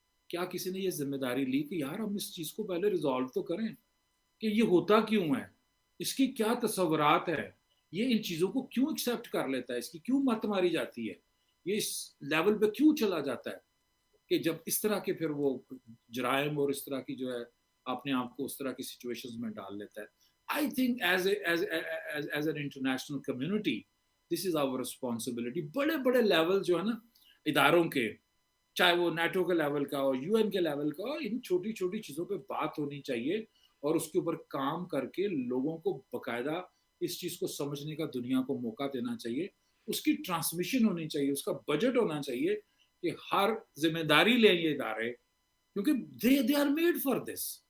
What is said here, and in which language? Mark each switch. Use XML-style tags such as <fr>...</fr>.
<ur>کیا کسی نے یہ ذمہ داری لی کہ یار ہم اس چیز کو پہلے ریزالو تو کریں کہ یہ ہوتا کیوں ہے، اس کی کیا تصورات ہے، یہ ان چیزوں کو کیوں ایکسیپٹ کر لیتا ہے، اس کی کیوں مت ماری جاتی ہے، یہ اس لیول پہ کیوں چلا جاتا ہے کہ جب اس طرح کے پھر وہ جرائم اور اس طرح کی جو ہے اپنے آپ کو اس طرح کی سچویشنز میں ڈال لیتا ہے.</ur> <en>I think as an international community, this is our responsibility.</en> <ur>بڑے بڑے لیول جو ہے نا اداروں کے، چاہے وہ نیٹو کے لیول کا ہو، یو این کے لیول کا ہو، ان چھوٹی چھوٹی چیزوں پہ بات ہونی چاہیے اور اس کے اوپر کام کر کے لوگوں کو باقاعدہ اس چیز کو سمجھنے کا دنیا کو موقع دینا چاہیے. اس کی ٹرانسمیشن ہونی چاہیے، اس کا بجٹ ہونا چاہیے کہ ہر ذمہ داری لیں یہ ادارے، کیونکہ</ur> <en>they are made for this.</en>